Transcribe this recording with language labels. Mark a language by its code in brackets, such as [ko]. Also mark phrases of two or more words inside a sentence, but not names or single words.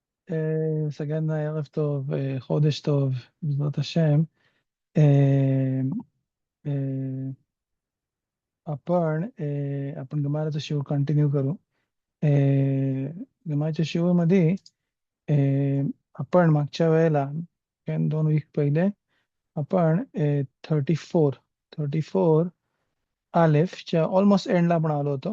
[he] סגן ערב טוב, חודש טוב, בעזרת השם. אה, אה, [mr] आपण गमाराचं शिव कंटिन्यू करू. गमाराच्या शिवमध्ये आपण मागच्या वेळेला, כן, 2 वीक पहिले आपण 34 अलेफच्या ऑलमोस्ट एंडला आपण आलो होतो.